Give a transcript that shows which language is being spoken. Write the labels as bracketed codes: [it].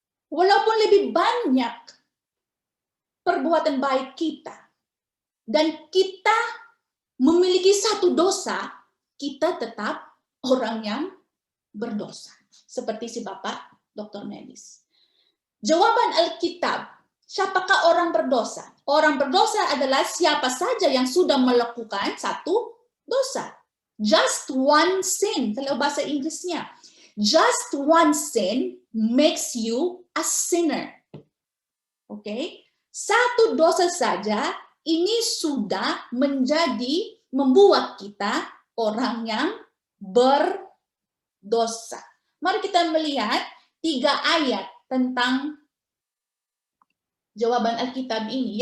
[id] Walaupun lebih banyak perbuatan baik kita, dan kita memiliki satu dosa, kita tetap orang yang berdosa. Seperti si Bapak dokter medis. Jawaban Alkitab, siapakah orang berdosa? Orang berdosa adalah siapa saja yang sudah melakukan satu dosa. [en] Just one sin, [id] kalau bahasa Inggrisnya. [en] Just one sin makes you a sinner. [id] Oke? Satu dosa saja ini sudah membuat kita orang yang berdosa. Mari kita melihat 3 ayat tentang jawaban Alkitab ini.